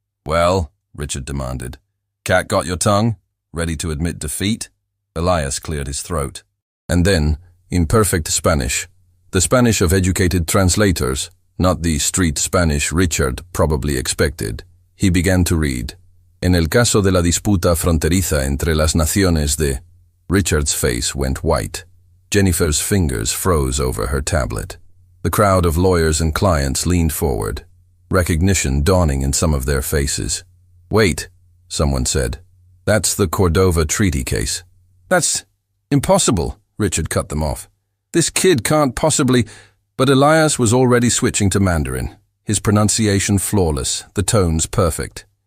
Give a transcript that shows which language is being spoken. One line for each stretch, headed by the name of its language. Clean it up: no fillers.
English: "Well," Richard demanded, "cat got your tongue? Ready to admit defeat?" Elias cleared his throat. And then, in perfect Spanish, the Spanish of educated translators, not the street Spanish Richard probably expected, he began to read.
Spanish: En el caso de la disputa fronteriza entre las naciones de...
English: Richard's face went white. Jennifer's fingers froze over her tablet. The crowd of lawyers and clients leaned forward, recognition dawning in some of their faces. "Wait," someone said. "That's the Cordova Treaty case." "That's impossible," Richard cut them off. "This kid can't possibly—" But Elias was already switching to Mandarin, his pronunciation flawless, the tones perfect.